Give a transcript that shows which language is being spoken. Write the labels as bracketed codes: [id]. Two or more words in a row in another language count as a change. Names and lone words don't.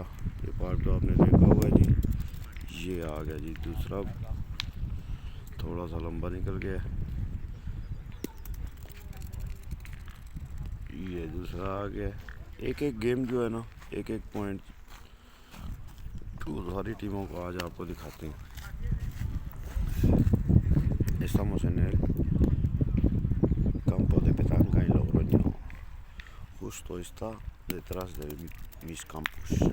[hi] ये पार्क तो आपने देखा हुआ है जी। ये आ गया जी दूसरा, थोड़ा सा लंबा निकल गया। ये दूसरा आ गया। एक एक गेम जो है ना, एक एक पॉइंट तो सारी टीमों को आज आपको दिखाते हैं। [es] Estamos en el campo de petanca en Logroño. Justo está detrás de mis campus.